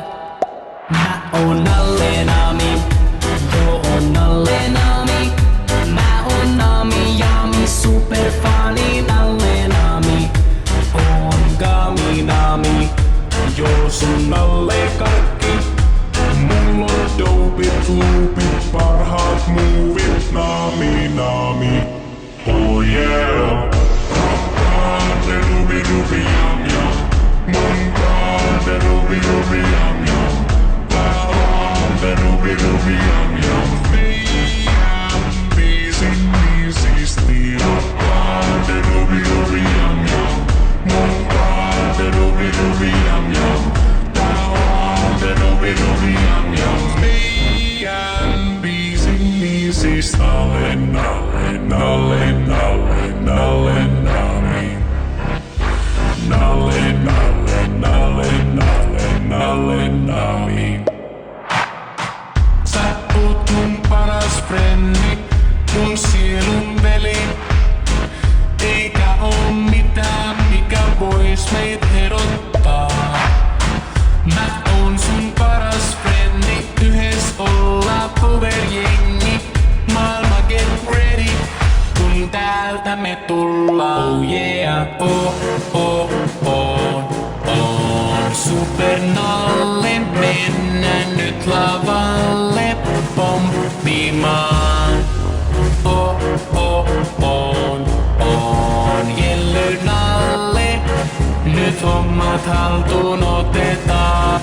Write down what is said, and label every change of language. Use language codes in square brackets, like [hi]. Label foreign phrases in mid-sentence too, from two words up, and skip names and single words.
[fi] Mä oon Nalle Nami, joo on Nalle Nami. Mä oon Nami Jami, superfani Nalle Nami. Oon Gami Nami, joo sun Nalle Karkki. Mulla on dopit, loopit, parhaat muuvit, Nami Nami. [en] Oh yeah. Rampante rubi rubi jam jam. Rampante rubi rubi jam jam. Rampante rubi rubi jam jam. [fi] Meidän biisin biisisti. Rampante rubi rubi jam jam. Rampante rubi rubi jam jam. Rampante rubi rubi jam jam. Meidän biisin biisistä. Nalle Nalle Nalle Nalle Nalle Nami. Nalle Nalle Nalle Nalle Nalle Nami. Sä oot mun paras frendi, mun sielun veli. Eikä oo mitään, mikä vois meit erottaa. Mä oon sun paras frendi, yhes olla powerjengi. Maailma [en] get ready, [fi] kun täältä me tullaan. [en] Oh yeah, [fi] on Super Nalle, mennään nyt lavalle pomppimaan. On Jelly Nalle, nyt hommat haltuun otetaan.